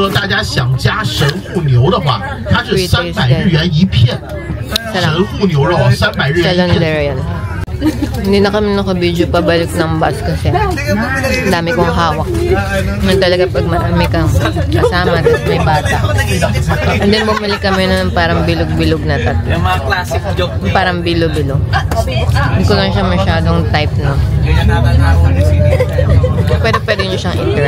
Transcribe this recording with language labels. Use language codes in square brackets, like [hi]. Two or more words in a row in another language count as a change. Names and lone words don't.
[zh] 家想加神户牛的话，它是300日元一片。神户牛肉300日元一片。 [tl] Hindi na kami naka-video pabalik ng bus kasi dami kong hawak. Yun talaga pag marami kang kasama at may bata. And then bumalik kami ng parang bilog-bilog na tatlo. Yung mga classic joke. Parang bilo-bilo. Hindi ko lang siya masyadong type, no? Pero pwede nyo siyang i-try.